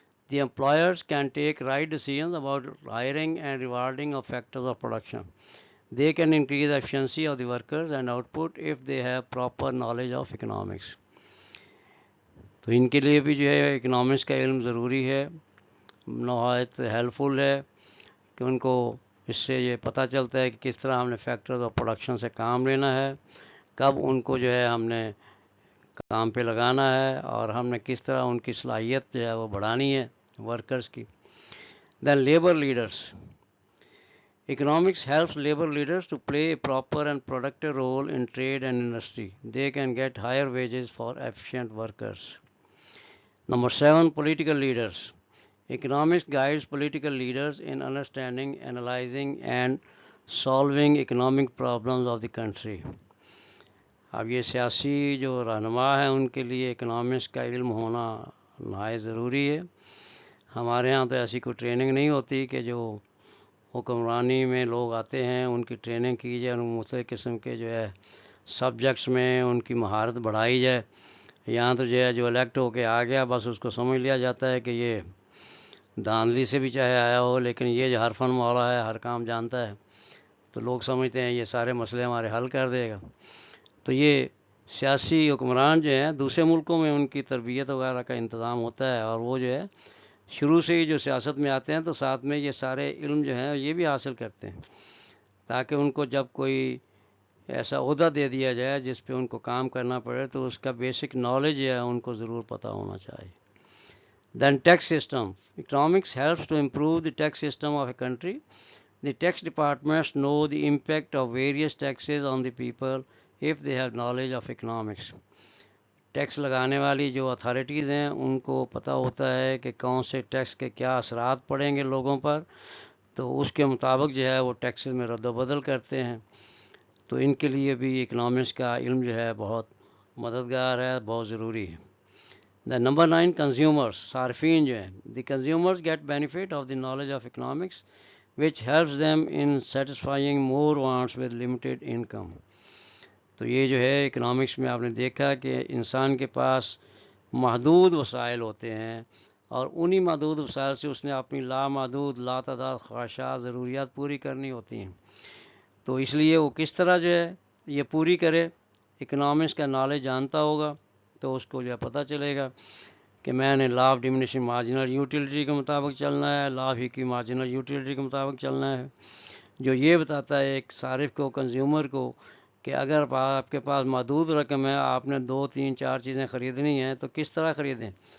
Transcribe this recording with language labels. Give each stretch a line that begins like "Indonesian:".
English: The employers can take right decisions about hiring and rewarding of factors of production. They can increase the efficiency of the workers and output if they have proper knowledge of economics.
Urdu: تو ان کے لیے بھی جو ہے economics کا علم ضروری ہے، نہایت ہیلپ فل ہے کہ ان کو اس سے یہ پتہ چلتا ہے کہ کس طرح ہم نے فیکٹرز آف پروڈکشن سے کام لینا ہے، کب ان کو جو ہے ہم نے کام پہ لگانا ہے اور ہم نے کس طرح ان کی صلاحیت جو ہے وہ بڑھانی ہے ورکرز کی.
English: Then labor leaders. Economics helps labor leaders to play a proper and productive role in trade and industry. They can get higher wages for efficient workers. Number 7, political leaders. Economics guides political leaders in understanding, analyzing and solving economic problems of the country.
Urdu: اب یہ سیاسی جو رہنما ہیں ان کے لیے economics کا علم ہونا نہایت ضروری ہے. ہمارے ہاں تو ایسی کوئی ٹریننگ نہیں ہوتی کہ جو حکمرانی میں لوگ آتے ہیں ان کی ٹریننگ کی جائے، ان مختلف قسم کے جو ہے سبجیکٹس میں ان کی مہارت بڑھائی جائے. یہاں تو جو ہے جو الیکٹ ہو کے آ گیا بس اس کو سمجھ لیا جاتا ہے کہ یہ دھاندلی سے بھی چاہے آیا ہو لیکن یہ جو ہر فن والا ہے، ہر کام جانتا ہے، تو لوگ سمجھتے ہیں یہ سارے مسئلے ہمارے حل کر دے گا. تو یہ سیاسی حکمران جو ہیں دوسرے ملکوں میں ان کی تربیت وغیرہ کا انتظام ہوتا ہے اور وہ جو ہے شروع سے ہی جو سیاست میں آتے ہیں تو ساتھ میں یہ سارے علم جو ہیں یہ بھی حاصل کرتے ہیں تاکہ ان کو جب کوئی ایسا عہدہ دے دیا جائے جس پہ ان کو کام کرنا پڑے تو اس کا بیسک نالج ہے ان کو ضرور پتہ ہونا چاہیے.
English: Then tax system. Economics helps to improve the tax system of a country. The tax departments know the impact of various taxes on the people if they have knowledge of economics.
Urdu: Tax لگانے والی جو authorities ہیں ان کو پتہ ہوتا ہے کہ کون سے ٹیکس کے کیا اثرات پڑیں گے لوگوں پر، تو اس کے مطابق جو ہے وہ ٹیکسز میں رد و بدل کرتے ہیں. تو ان کے لیے بھی اکنامکس کا علم جو ہے بہت مددگار ہے، بہت ضروری ہے.
English: the number 9 consumers,
Urdu: صارفین جو ہیں.
English: The consumers get benefit of the knowledge of economics which helps them in satisfying more wants with limited income.
Urdu: تو یہ جو ہے اکنامکس میں آپ نے دیکھا کہ انسان کے پاس محدود وسائل ہوتے ہیں اور انہی محدود وسائل سے اس نے اپنی لامحدود لاتعداد خواہشات ضروریات پوری کرنی ہوتی ہیں. تو اس لیے وہ کس طرح جو ہے یہ پوری کرے، اکنامکس کا نالج جانتا ہوگا تو اس کو جو ہے پتہ چلے گا کہ میں نے law of diminishing marginal utility کے مطابق چلنا ہے، لا آف کی مارجنل یوٹیلیٹی کے مطابق چلنا ہے، جو یہ بتاتا ہے ایک صارف کو، کنزیومر کو، کہ اگر آپ کے پاس محدود رقم ہے، آپ نے 2 3 4 چیزیں خریدنی ہیں تو کس طرح خریدیں.